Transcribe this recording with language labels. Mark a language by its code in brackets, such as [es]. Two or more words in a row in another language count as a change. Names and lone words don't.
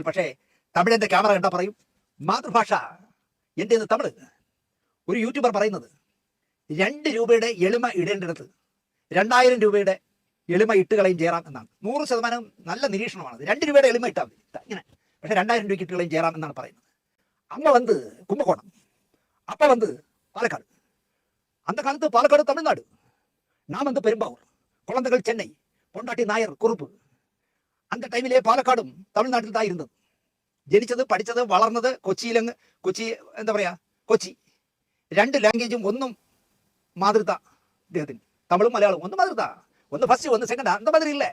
[ml] പക്ഷേ തമിഴന്റെ ക്യാമറ കണ്ടാൽ പറയും മാതൃഭാഷ എൻ്റേത് തമിഴ്. ഒരു യൂട്യൂബർ പറയുന്നത് 2 രൂപയുടെ എളിമ ഇടേണ്ടിടത്ത് 2000 രൂപയുടെ എളിമ ഇട്ടുകളയും ജയറാം എന്നാണ്. 100% നല്ല നിരീക്ഷണമാണത്. 2 രൂപയുടെ എളിമ ഇട്ടാൽ മതി ഇങ്ങനെ, പക്ഷേ 2000 രൂപയ്ക്ക് ഇട്ടുകളയും ജയറാം എന്നാണ് പറയുന്നത്. അമ്മ വന്ന് കുംഭകോണം, [ta] அப்ப வந்து பாலக்காடு. அந்த காலத்து பாலக்காடு தமிழ்நாடு, நாம் வந்து பெரும்பாவூர், குழந்தைகள் சென்னை, பொண்டாட்டி നായർ കുറുപ്പ്. [ml] அந்த ടൈമിലെ പാലക്കാടും തമിഴ്നാട്ടിൽ தான் ഇരുന്നത്. ജനിച്ചത് പഠിച്ചത് വളർന്നത് കൊച്ചി എന്താ പറയാ കൊച്ചി. 2 ലാംഗ്വേജും ഒന്നും മാതൃത ഇദ്ദേഹത്തിന്, തമിഴും മലയാളവും ഒന്ന് മാതൃത, ഒന്ന് ഫസ്റ്റ് ഒന്ന് സെക്കൻഡ്, [ta] அந்த மாதிரி இல்லே.